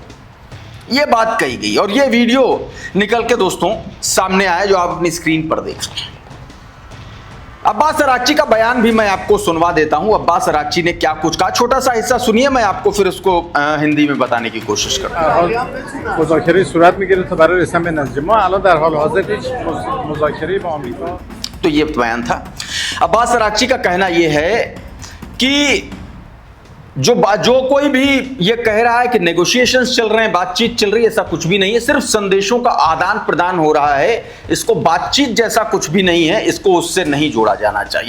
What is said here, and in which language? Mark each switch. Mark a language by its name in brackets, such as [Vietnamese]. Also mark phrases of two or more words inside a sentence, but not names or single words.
[Hindi] यह बात कही गई और यह वीडियो निकल के दोस्तों सामने आया जो आप अपनी स्क्रीन पर देख रहे हैं। अब्बास अराक्ची का बयान भी मैं आपको सुनवा देता हूं। अब्बास अराक्ची ने क्या कुछ कहा, छोटा सा हिस्सा सुनिए, मैं आपको फिर उसको हिंदी में बताने की कोशिश करता हूं। [Persian] مذاکره صورت میگیره تا برای رسیدن به نتیجه. ما الان در حال حاضر هیچ مذاکره با آمریکا. [Hindi] तो ये बयान था। अब्बास अराक्ची का कहना यह है कि जो कोई भी ये कह रहा है कि नेगोशिएशंस चल रहे हैं, बातचीत चल रही है, ऐसा कुछ भी नहीं है। सिर्फ संदेशों का आदान प्रदान हो रहा है, इसको बातचीत जैसा कुछ भी नहीं है, इसको उससे नहीं जोड़ा जाना चाहिए।